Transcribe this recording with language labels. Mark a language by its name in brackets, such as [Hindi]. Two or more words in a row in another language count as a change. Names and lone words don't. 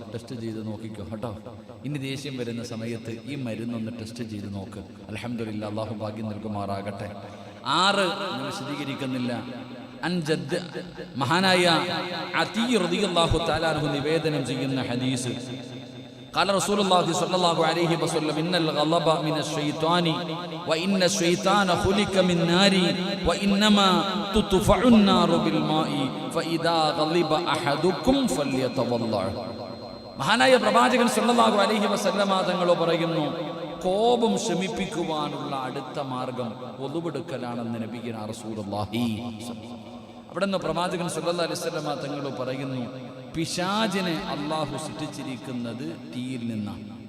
[Malayalam] ടെസ്റ്റ് ചെയ്ത് നോക്കിക്കോ കേട്ടോ. ഇനി ദേഷ്യം വരുന്ന സമയത്ത് ഈ മരുന്നൊന്ന് ടെസ്റ്റ് ചെയ്ത് നോക്ക്. അൽഹംദുലില്ലാ, അള്ളാഹു ഭാഗ്യം നൽകുമാറാകട്ടെ. 6 ഞാൻ വിശദീകരിക്കുന്നില്ല. അൻജദ് മഹാനായ അതി [Arabic] رضي الله تعالى عنه [Malayalam] നിവേദനം ചെയ്യുന്ന ഹദീസ്, [Arabic] قال رسول الله صلى الله عليه وسلم إن الغضب من الشيطان وإن الشيطان خلق من نار وإنما تطفأ النار بالماء فإذا غضب أحدكم فليتوضأ. [Malayalam] മഹാനായ പ്രവാചകൻ [Arabic] صلى الله عليه وسلم [Malayalam] തങ്ങൾ പറയുന്നു, കോപം ശമിപ്പിക്കുവാനുള്ള അടുത്ത മാർഗം ഒളുവെടുക്കലാണെന്ന് [Arabic] نبينا رسول الله. [Malayalam] അവിടെ നിന്ന് പ്രവാചകൻ [Arabic] صلى الله عليه وسلم [Malayalam] തങ്ങൾ പറയുന്നു, പിശാചിനെ അള്ളാഹു സൃഷ്ടിച്ചിരിക്കുന്നത് തീയിൽ നിന്നാണ്.